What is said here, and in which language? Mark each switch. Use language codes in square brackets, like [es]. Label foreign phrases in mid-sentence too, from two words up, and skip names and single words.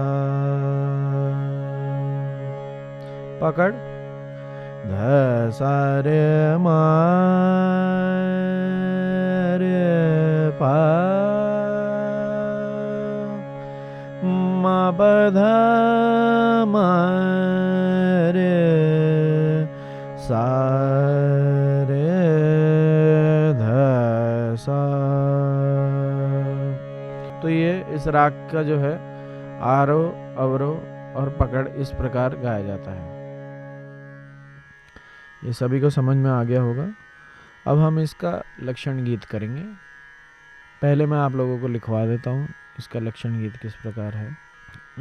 [hi] पकड़, ध सा रे मा रे पा, मा प ध म रे, सा रे ध सा। तो ये इस राग का जो है आरोह अवरोह और पकड़ इस प्रकार गाया जाता है। ये सभी को समझ में आ गया होगा। अब हम इसका लक्षण गीत करेंगे। पहले मैं आप लोगों को लिखवा देता हूँ इसका लक्षण गीत किस प्रकार है।